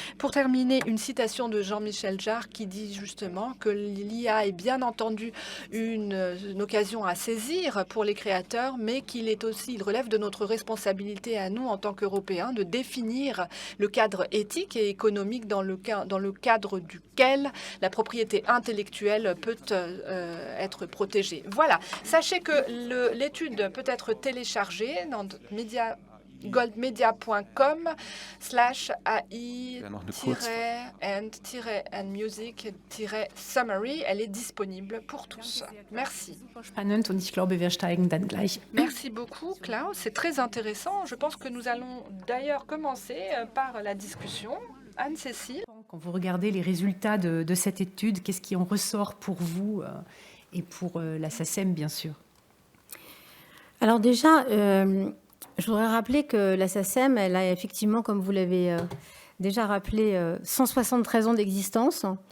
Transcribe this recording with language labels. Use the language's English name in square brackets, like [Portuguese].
[French] Pour terminer, une citation de Jean-Michel Jarre qui dit justement que l'IA est bien entendu une occasion à saisir pour les créateurs, mais qu'il est aussi, il relève de notre responsabilité à nous en tant qu'Européens de définir le cadre éthique et économique dans le cadre duquel la propriété intellectuelle peut être protégée. Voilà, sachez que l'étude peut être téléchargée dans goldmedia.com/AI-and-music-summary. Elle est disponible pour tous. Merci. [German] Spannend und ich glaube, wir steigen dann gleich. [French] Merci beaucoup, Klaus. C'est très intéressant. Je pense que nous allons d'ailleurs commencer par la discussion. Anne-Cécile. Quand vous regardez les résultats de cette étude, qu'est-ce qui en ressort pour vous et pour la SACEM, bien sûr? Alors déjà, je voudrais rappeler que la SACEM, elle a effectivement, comme vous l'avez déjà rappelé, 173 ans d'existence.